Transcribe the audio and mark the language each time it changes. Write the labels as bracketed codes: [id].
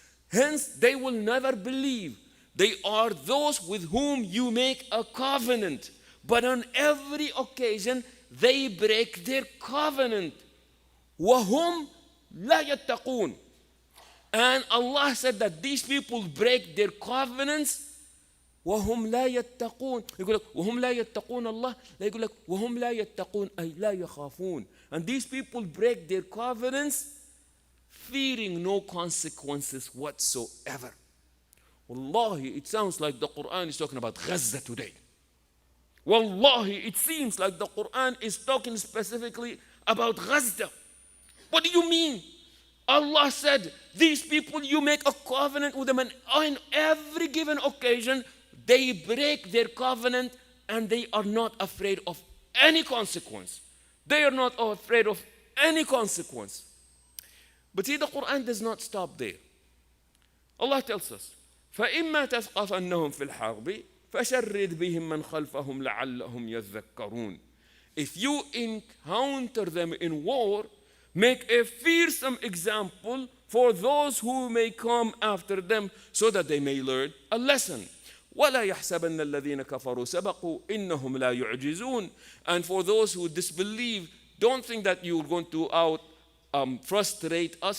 [en] Hence, they will never believe. They are those with whom you make a covenant, but on every occasion, they break their covenant. [ar] وَهُمْ لَا يَتَّقُونَ. [en] And Allah said that these people break their covenants. [ar] وهم لا يتقون. يقول لك وهم لا يتقون الله. لا يقول لك وهم لا يتقون أي لا يخافون. [en] And these people break their covenants fearing no consequences whatsoever. Wallahi, it sounds like the Quran is talking about Gaza today. Wallahi, it seems like the Quran is talking specifically about Gaza. What do you mean? Allah said, these people, you make a covenant with them, and on every given occasion, they break their covenant and they are not afraid of any consequence. They are not afraid of any consequence. But see, the Quran does not stop there. Allah tells us, [ar] فَإِمَّا تَثْقَفَنَّهُمْ فِي الْحَرْبِ فَشَرِّدْ بِهِمْ مَنْ خَلْفَهُمْ لَعَلَّهُمْ يَذَّكَّرُونَ. [en] If you encounter them in war, make a fearsome example for those who may come after them so that they may learn a lesson. [ar] وَلَا يَحْسَبَنَّ الَّذِينَ كَفَرُوا سَبَقُوا إِنَّهُمْ لَا يُعْجِزُونَ. [en] And for those who disbelieve, don't think that you're going to frustrate us.